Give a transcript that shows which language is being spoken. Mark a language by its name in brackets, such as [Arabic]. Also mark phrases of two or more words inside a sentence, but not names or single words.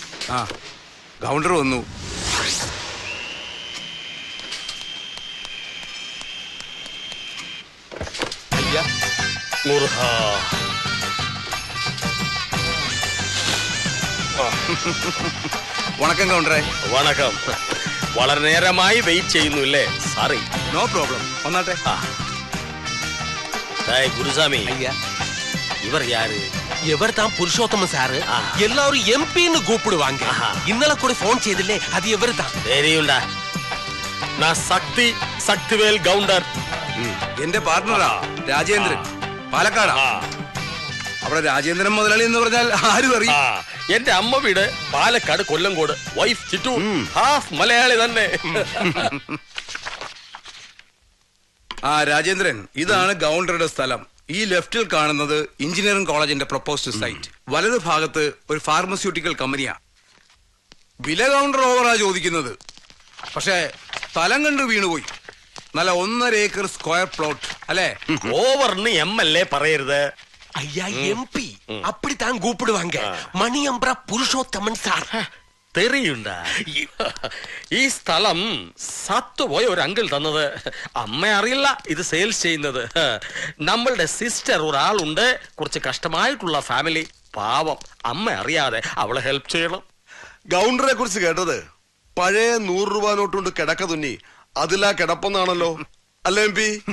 [Malayalam] ആ കൗണ്ടർ വന്നു. വണക്കം കൗണ്ടറെ. വണക്കം. വളരെ നേരമായി വെയിറ്റ് ചെയ്യുന്നു അല്ലേ? സോറി. [English] no problem. [Malayalam] വന്നാട്ടെ. [Tamil] குருசாமி இவர் யாரு? இவர் தான் புருஷோத்தம சாரு. எல்லாரும் எம்பின்னு கூப்பிடுவாங்க. இன்னல கூட போன் செய்தில்லே, அது இவர் தான். தெரியும்டா. நான் சக்திவேல் கவுண்டர். [Malayalam] എന്റെ പാർട്ണറാ രാജേന്ദ്രൻ, പാലക്കാടാ. അവിടെ രാജേന്ദ്രൻ മുതലാളി എന്ന് പറഞ്ഞാൽ ആരും അറിയും. എന്റെ അമ്മ വീട് പാലക്കാട് കൊല്ലംകോട്. വൈഫ് ചിറ്റു ഹാഫ് മലയാളി തന്നെ. ആ രാജേന്ദ്രൻ, ഇതാണ് ഗൗണ്ടറുടെ സ്ഥലം. ഈ ലെഫ്റ്റിൽ കാണുന്നത് എഞ്ചിനീയറിംഗ് കോളേജിന്റെ [English] proposed site. [Malayalam] വലത് ഭാഗത്ത് ഒരു [English] pharmaceutical company. [Malayalam] വില കൗണ്ടർ ഓവറാ ചോദിക്കുന്നത്. പക്ഷേ സ്ഥലം കണ്ട് വീണുപോയി. നല്ല 1.5 [English] acre square plot [Malayalam] അല്ലേ? ഓവർന്ന് MLA പറയരുത്. [Tamil] ஐயா எம்பி அப்படித்தான் கூப்பிடுவாங்க. மணியம்பரா புருஷோத்தமன் சார். [Malayalam] തെറിയുണ്ടാ? ഈ സ്ഥലം സത്തുപോയ ഒരു അങ്കിൾ തന്നത്. അമ്മ അറിയില്ല ഇത് സെയിൽസ് ചെയ്യുന്നത്. നമ്മളുടെ സിസ്റ്റർ ഒരാളുണ്ട്, കുറച്ച് കഷ്ടമായിട്ടുള്ള ഫാമിലി. പാവം, അമ്മ അറിയാതെ അവളെ ഹെൽപ്പ് ചെയ്യണം. ഗൗണ്ടറെ കുറിച്ച് കേട്ടത് പഴയ 100 രൂപ നോട്ടുണ്ട് കിടക്ക തുന്നി അതിലാ കിടപ്പെന്നാണല്ലോ അല്ലേ എം പി?